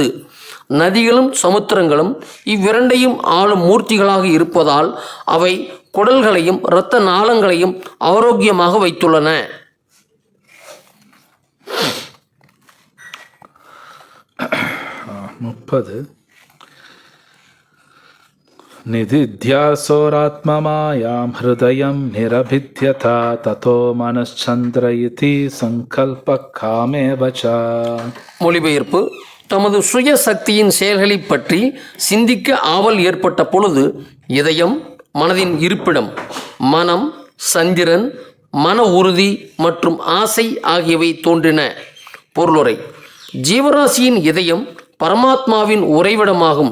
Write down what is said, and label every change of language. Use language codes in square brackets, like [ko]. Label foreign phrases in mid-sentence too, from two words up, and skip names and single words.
[ta] நதிகளும் சமுத்திரங்களும் இவ்விரண்டையும் ஆளும் மூர்த்திகளாக இருப்பதால் அவை குடல்களையும் இரத்த நாளங்களையும் ஆரோக்கியமாக வைத்துள்ளன. முப்பது. [sa] निदिध्यासोरात्ममायां हृदयं निरभिद्यथा ततो मनश्चन्द्र इति सङ्कल्पः कामेव च. [ta] மொழிபெயர்ப்பு: தமது சுய சக்தியின் செயல்களை பற்றி சிந்திக்க ஆவல் ஏற்பட்ட பொழுது இதயம் மனதின் இருப்பிடம். மனம், சந்திரன், மன உறுதி மற்றும் ஆசை ஆகியவை தோன்றின. பொருளுரை: ஜீவராசியின் இதயம் பரமாத்மாவின் உறைவிடமாகும்.